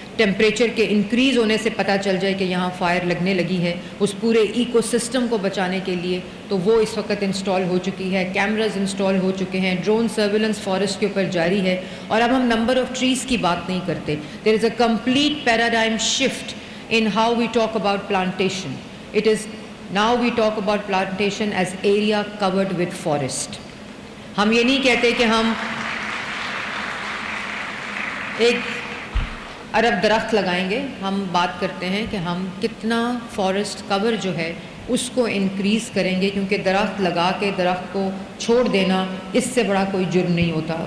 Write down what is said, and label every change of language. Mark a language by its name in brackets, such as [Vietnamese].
[Urdu] Temperature کے increase ہونے سے پتہ چل جائے کہ یہاں فائر لگنے لگی ہے، اس پورے ایکو سسٹم کو بچانے کے لیے، تو وہ اس وقت انسٹال ہو چکی ہے. کیمراز انسٹال ہو چکے ہیں، ڈرون سرویلنس فارسٹ کے اوپر جاری ہے. اور اب ہم نمبر آف ٹریز کی بات نہیں کرتے. [English] There is a complete paradigm shift in how we talk about plantation. It is now we talk about plantation as area covered with forest. [Urdu] ہم یہ نہیں کہتے کہ ہم ایک ارب درخت لگائیں گے، ہم بات کرتے ہیں کہ ہم کتنا فارسٹ کور جو ہے اس کو انکریز کریں گے، کیونکہ درخت لگا کے درخت کو چھوڑ دینا اس سے بڑا کوئی جرم نہیں ہوتا.